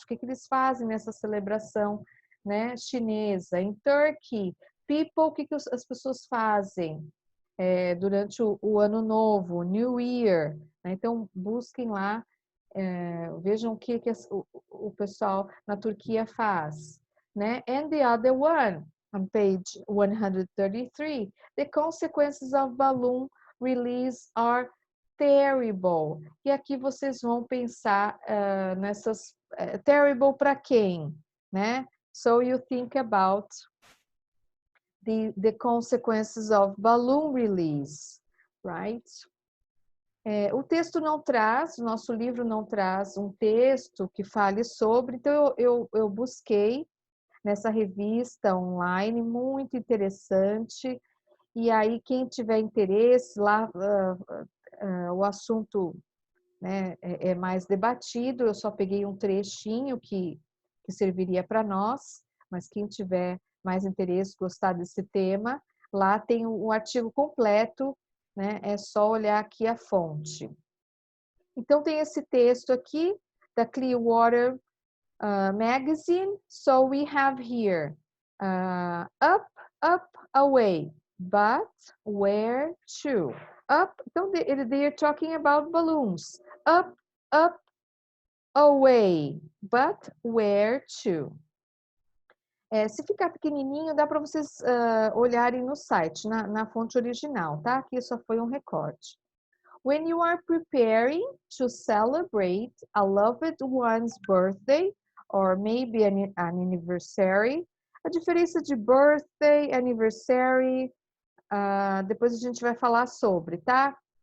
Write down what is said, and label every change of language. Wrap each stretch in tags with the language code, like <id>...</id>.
<pt>O que eles fazem nessa celebração, né, chinesa? Em Turkey, people, o que as pessoas fazem durante o ano novo, New Year, né? Então busquem lá, vejam o que o pessoal na Turquia faz, né?</pt> <en>And the other one, on page 133, the consequences of balloon release are terrible.</en> <pt>E aqui vocês vão pensar nessas terrible para quem, né?</pt> <en>So you think about the consequences of balloon release, right?</en> <pt>O texto não traz, o nosso livro não traz um texto que fale sobre, então eu busquei nessa revista online, muito interessante, e aí quem tiver interesse, lá o assunto, né, é mais debatido, eu só peguei um trechinho que serviria para nós, mas quem tiver mais interesse, gostar desse tema, lá tem o artigo completo, né? É só olhar aqui a fonte. Então, tem esse texto aqui, da Clearwater Magazine.</pt> <en>So, we have here, up, up, away, but where to? Up, então, they are talking about balloons. Up, up, away, but where to?</en> <pt>Se ficar pequenininho, dá para vocês olharem no site, na fonte original, tá? Aqui só foi um recorte.</pt> <en>When you are preparing to celebrate a loved one's birthday or maybe an anniversary.</en> <pt>A diferença de birthday, anniversary, depois a gente vai falar sobre, tá?</pt>